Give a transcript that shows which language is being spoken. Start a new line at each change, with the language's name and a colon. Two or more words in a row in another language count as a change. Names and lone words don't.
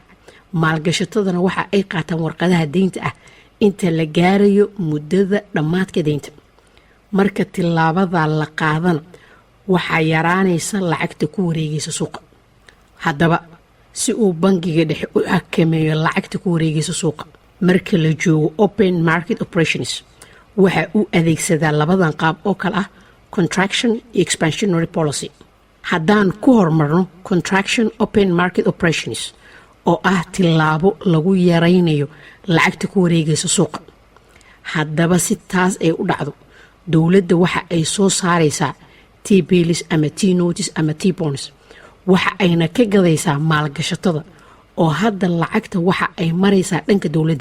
Somali: maalgashatadana waxa ay qaataan warqadaha deynta ah inta la gaarayo muddada dhammaadka deynta. marka tillaabada la qaadana waxaa yaraanaysa lacagta ku wareegaysa suuqa. haddaba si uu bangiga dhexe u xakameeyo lacagta ku wareegaysa suuqa marka la joogo
English: open market operations,
Somali: waxa uu adeegsadaa labadan qaab oo kale ah contraction iyo
English: expansionary policy.
Somali: haddaan ku hormarno
English: contraction open market operations
Somali: oo ah tillaabo lagu yaraynayo lacagta ku wareegaysa suuqa. haddaba si taas ay u dhacdo, dowladda waxa ay soo saaraysaa T-bills ama T-notice ama T-bonds, waxa ayna ka gadaysaa maalgashatada oo hadda lacagta waxa ay maraysaa dhanka dowladda.